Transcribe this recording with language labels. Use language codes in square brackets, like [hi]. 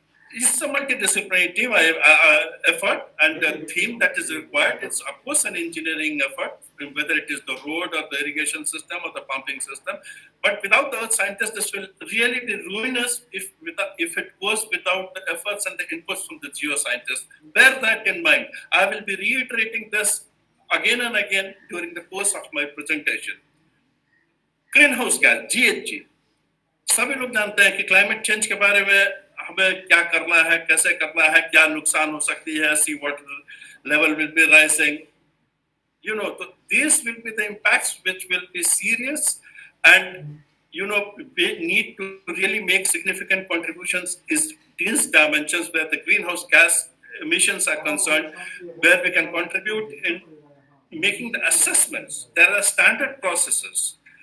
[en] It's a multidisciplinary team effort, and the theme that is required, it's of course an engineering effort, whether it is the road or the irrigation system or the pumping system. But without the earth scientists, this will really be ruinous if it goes without the efforts and the inputs from the geoscientists. Bear that in mind. I will be reiterating this again and again during the course of my presentation. Greenhouse gas, GHG. [hi] सभी लोग जानते हैं कि climate change के बारे में हमें क्या करना है, कैसे करना है, क्या नुकसान हो सकती है, [en] Sea water level will be rising. These will be the impacts which will be serious, and we need to really make significant contributions in these dimensions where the greenhouse gas emissions are concerned, where we can contribute in making the assessments. There are standard processes.